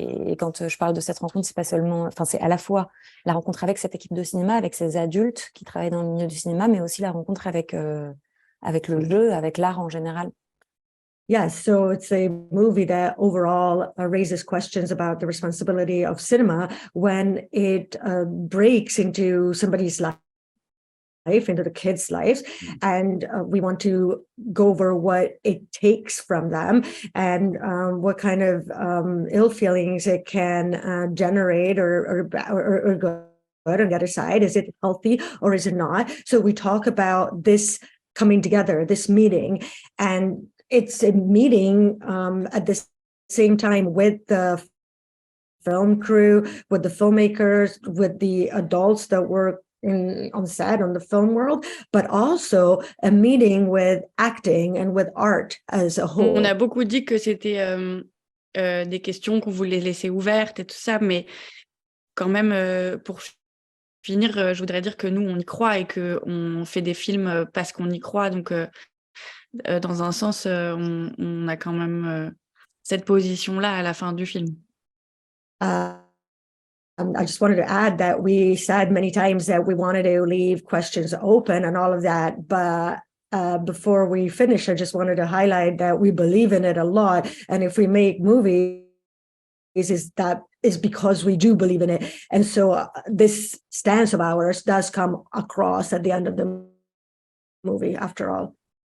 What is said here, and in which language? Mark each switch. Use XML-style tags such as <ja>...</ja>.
<fr>Et quand je parle de cette rencontre, c'est pas seulement, enfin c'est à la fois la rencontre avec cette équipe de cinéma, avec ces adultes qui travaillent dans le milieu du cinéma, mais aussi la rencontre avec le jeu, avec l'art en général.</fr> <en>Yes, so it's a movie that overall raises questions about the responsibility of cinema when it breaks into somebody's life, into the kids' lives, and we want to go over what it takes from them and what kind of ill feelings it can generate or go on the other side. Is it healthy or is it not? So we talk about this coming together, this meeting, and it's a meeting at the same time with the film crew, with the filmmakers, with the adults that work on set, on the film world, but also a meeting with acting and with art as a whole.</en> <fr>On a beaucoup dit que c'était des questions qu'on voulait laisser ouvertes et tout ça, mais quand même, pour finir, je voudrais dire que nous, on y croit et qu'on fait des films parce qu'on y croit. Donc, dans un sens, on a quand même cette position-là à la fin du film.</fr> <en>I just wanted to add that we said many times that we wanted to leave questions open and all of that, but before we finish, I just wanted to highlight that we believe in it a lot, and if we make movies, that is because we do believe in it, and so this stance of ours does come across at the end of the movie, after all.</en>